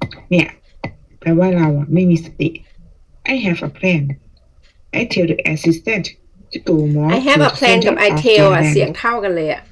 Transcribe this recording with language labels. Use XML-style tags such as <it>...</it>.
<th>เนี่ยแปลว่าเราไม่มีสติ</th> <en>I have a plan. I tell the assistant to go more. I have a plan</en> <th>กับ</th> <en>I tell</en> <th>เสียงเท่ากันเลย</th>